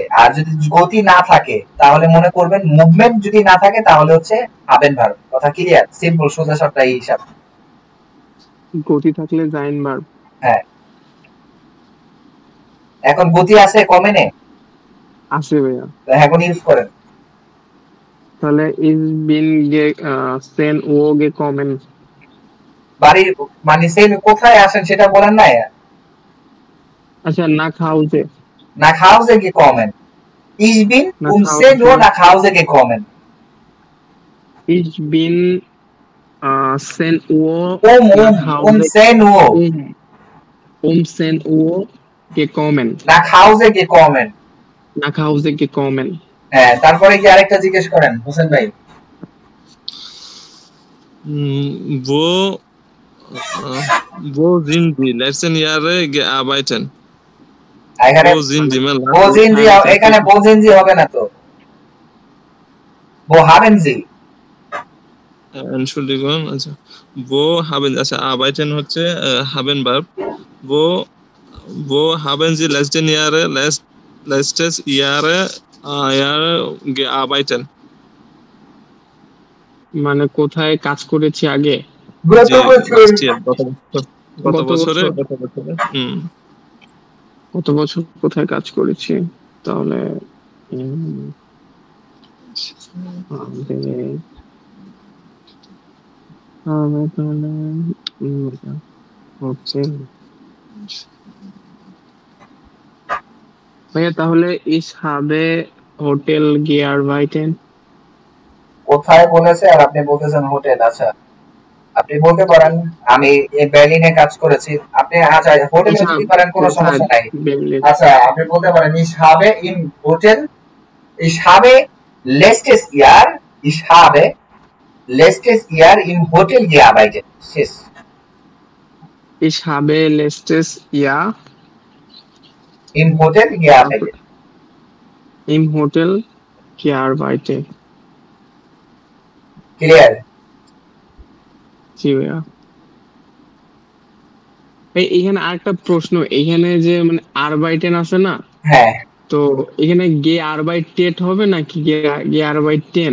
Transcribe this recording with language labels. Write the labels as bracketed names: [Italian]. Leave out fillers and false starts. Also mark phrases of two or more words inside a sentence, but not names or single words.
[Bangla] আর যদি গতি না থাকে তাহলে মনে করবেন মুভমেন্ট, যদি না থাকে তাহলে হচ্ছে হাবেন ভার্ব। কথা ক্লিয়ার? সিম্পল, সোজা সাপটা এই হিসাব। গতি থাকলে জাইন ভার্ব। হ্যাঁ, এখন গতি আছে কমেনে আছে ভাইয়া, এখন ইউজ করেন। [German] তাহলে ich bin 10 Uhr gekommen। [Bangla] বাড়ির মানে সেম কোথায় আসেন সেটা বলেন না। [German] আচ্ছা nach Hause Nach Hause gekommen. Ich bin Nach um 10 Uhr Hause nach Hause gekommen. ich bin 10 Uhr Um nach Hause 10 Uhr um 10 Uhr gekommen nach Hause gekommen. nach Hause gekommen [Bangla] হ্যাঁ, তারপরে কি আরেকটা জিজ্ঞেস করেন হোসেন ভাই। [German] wo wo sind die letzten Jahre gearbeitet? [Bangla] এখানে [German] Wo sind die Männer? [Bangla] বোঝেন জি, এখানে বোঝেন জি হবে না তো, [German] wo haben sie? Entschuldigung, also wo haben, also arbeiten হচ্ছে haben verb. Wo haben Sie letztes Jahre gearbeitet? [Bangla] মানে কোথায় কাজ করেছি আগে? গত বছর। গত বছরে গত বছর কোথায় কাজ করেছি? তাহলে হচ্ছে ভাইয়া, তাহলে [German] ich habe Hotel gearbeitet। [Bangla] কোথায় বলেছে আর আপনি বলতেছেন হোটেল। আচ্ছা, আপনি বলতে পারেন আমি বার্লিনে কাজ করেছি। আপনি আচ্ছা হোটেলে যদি পারেন কোনো সমস্যা নাই। আচ্ছা, আপনি বলতে পারেন [German] ich habe im Hotel, ich habe letztes Jahr im Hotel gearbeitet. শেষ। Ich habe letztes Jahr im Hotel gearbeitet. Im Hotel gearbeitet। [Bangla] ক্লিয়ার? জি ভাইয়া। এইখানে আরেকটা প্রশ্ন, এইখানে যে মানে আরবাইটেন আছে না, হ্যাঁ, তো এখানে [German] gearbeitet [Bangla] হবে নাকি [German] gearbeiten?